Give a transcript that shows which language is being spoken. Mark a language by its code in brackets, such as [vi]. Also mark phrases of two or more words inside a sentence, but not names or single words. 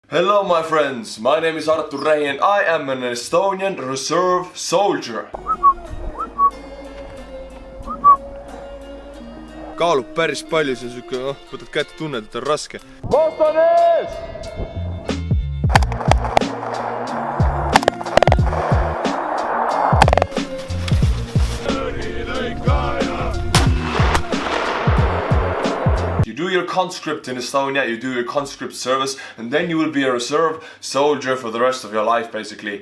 [en] Hello my friends, my name is Artur Rehi and I am an Estonian reserve soldier. [et] Kaalub päris palju, see on siuke, võtad kätte, tunned, et on raske. Vastane ees! [en] You do your conscript in Estonia, you do your conscript service, and then you will be a reserve soldier for the rest of your life, basically.